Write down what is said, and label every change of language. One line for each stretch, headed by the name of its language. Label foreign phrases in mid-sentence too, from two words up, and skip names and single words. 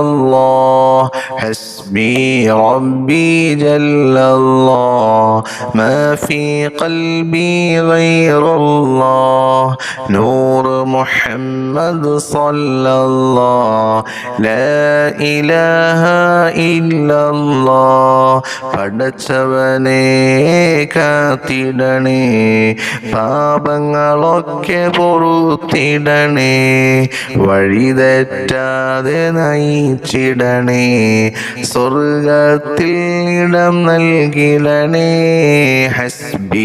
Arabic: الله حسبي ربي جل الله ما في قلبي غير الله نور محمد صلى الله لا إله إلا الله
Malayalam: പടച്ചവനെ കാത്തിടണേ പാപങ്ങളൊക്കെ പൊറുത്തിടണേ വഴിതെറ്റാതെ നയിച്ചിടണേ സ്വർഗത്തിൽ ഇടം നൽകിടണേ ഹസ്ബി